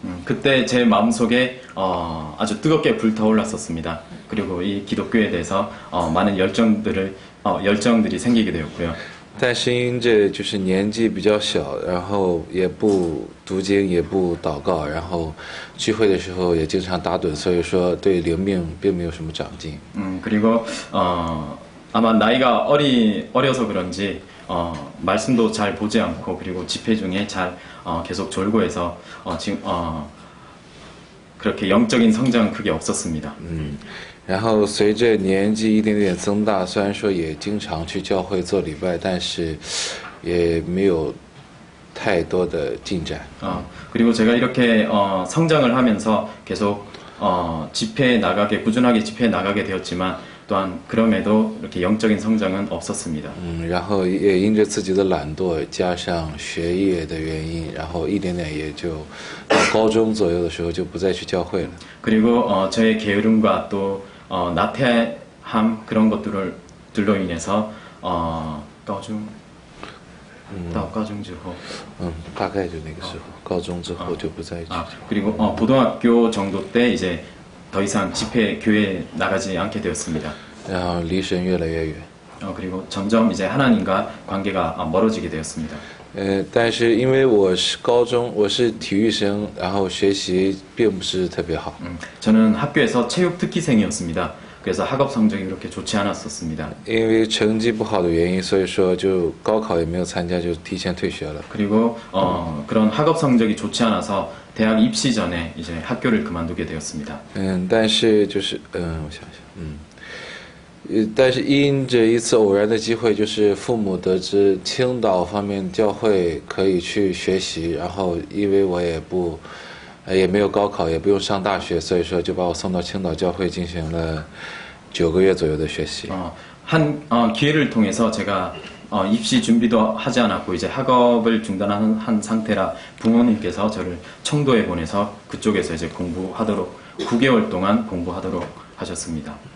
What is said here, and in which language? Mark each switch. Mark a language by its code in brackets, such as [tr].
[ko] 그때 제 마음속에 아주 뜨겁게 불타올랐었습니다. 그리고 이 기독교에 대해서 많은 열정들이 생기게 되었고요. [zh] 但是因着就是年纪比较小，然后也不读经，也不祷告，然后聚会的时候也经常打盹，所以说对灵命并没有什么长进。 [ko] 그리고 아마 나이가 어려서 그런지 말씀도 잘 보지 않고 그리고 집회 중에 잘 계속 졸고해서 지금 그렇게 영적인 성장은 크게 없었습니다. [zh] 然后随着年纪一点点增大，虽然说也经常去教会做礼拜，但是也没有太多的进展。 [ko] 그리고 제가 이렇게 성장을 하면서 계속 꾸준하게 집회에 나가게 되었지만 또한 그럼에도 이렇게 영적인 성장은 없었습니다. [zh] 然后也因着自己的懒惰，加上学业的原因，然后一点点也就到高中左右的时候就不再去教会了。 [ko] 그리고 저의 게으름과 또 나태함 그런 것들로 인해서 [zh] 高中到高中之后大概就那个时候，高中之后就不再去。 [ko] 그리고 고등학교 정도 때 이제 더 이상 교회에 나가지 않게 되었습니다. [zh] 然后离神越来越远。 [ko] 그리고 점점 이제 하나님과 관계가 멀어지게 되었습니다. [zh] 但是因为我是体育生，然后学习并不是特别好。 [ko] 저는 학교에서 체육 특기생이었습니다. 그래서 학업 성적이 그렇게 좋지 않았었습니다. [zh] 因为成绩不好的原因，所以说就高考也没有参加，就提前退学了。 [ko] 그리고 그런 학업 성적이 좋지 않아서 대학 입시 전에 이제 학교를 그만두게 되었습니다. [zh] 但是就是我想想，但是因着一次偶然的机会，就是父母得知青岛方面教会可以去学习，然后因为我也没有高考，也不用上大学，所以说就把我送到青岛教会进行了9个月左右的学习。 [ko] 기회를 통해서 제가 입시 준비도 하지 않았고 이제 학업을 중단한 한 상태라 부모님께서 저를 청도에 보내서 그쪽에서 이제 공부하도록 9개월 동안 공부하도록 하셨습니다.